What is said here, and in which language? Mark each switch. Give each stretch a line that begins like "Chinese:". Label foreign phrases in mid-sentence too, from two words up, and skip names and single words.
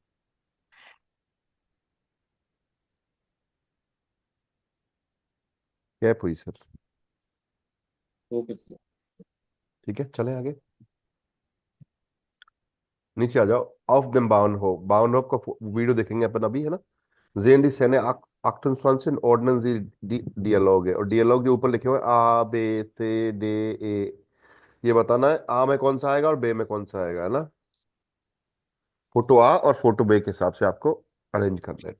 Hindi: कैप हुई सर. ओके सर. ठीक है, चले आगे. नीचे आ जाओ.
German: auf dem Bauernhof.
Hindi: बाउनहोफ का वीडियो देखेंगे अपन अभी, है ना?
German: Sehen die Szene 28 ordnen Sie die Dialoge.
Hindi: और डियलॉग जो ऊपर लिखे हुए A B C D E, ये बताना है आ में कौन सा आएगा और बे में कौन सा आएगा, है ना? फोटो आ और फोटो बे के हिसाब से आपको अरेंज करना है.